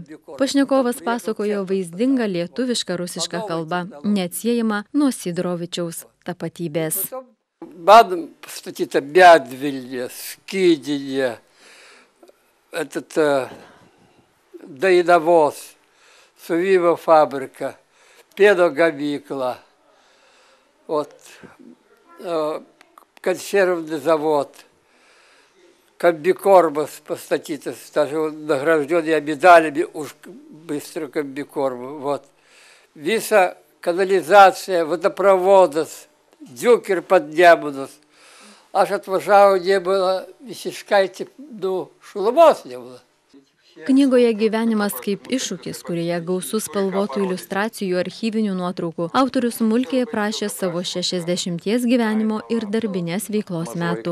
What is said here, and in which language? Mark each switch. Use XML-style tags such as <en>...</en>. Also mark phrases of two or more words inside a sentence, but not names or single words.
<lt>Pašnekovas pasakojo vaizdingą lietuvišką rusišką kalbą, neatsiejama nuo Sidorovičiaus tapatybės. Man pastatyta Medvilnė, Skydinė, Dainavos, Suvyvo fabrika, pieno gamykla,</lt> <ru>консервный завод, комбикормас pastatytas, даже награжден я медалями už быстро комбикорм. Вот.</ru> <lt>Visa kanalizacija,</lt> <ru>водопроводас, Дюкер под Nemunas.</ru> <lt>Aš atvažiavau, nebuvo visiškai, šilumos nebuvo. Knygoje Gyvenimas kaip iššūkis, kurioje gausus spalvotų iliustracijų, archyvinių nuotraukų, autorius smulkiai aprašė savo 60 gyvenimo ir darbinės veiklos metų.</lt>